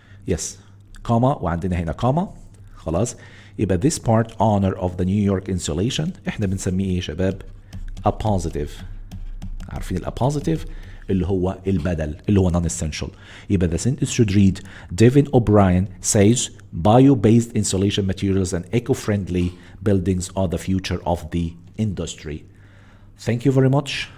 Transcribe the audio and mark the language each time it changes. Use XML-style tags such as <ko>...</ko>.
<en>yes comma</en> <ar>وعندنا هنا</ar> <en>comma.</en> <ar>خلاص يبقى</ar> <en>this part owner of the New York insulation</en> <ar>احنا بنسميه ايه يا شباب؟</ar> <en>a positive.</en> <ar>عارفين ال</ar> <en>a positive</en> <ar>اللي هو البدل اللي هو</ar> <en>non-essential.</en> <ar>يبقى</ar> <en>the sentence should read Devin O'Brien says bio-based insulation materials and eco-friendly buildings are the future of the industry. Thank you very much.</en>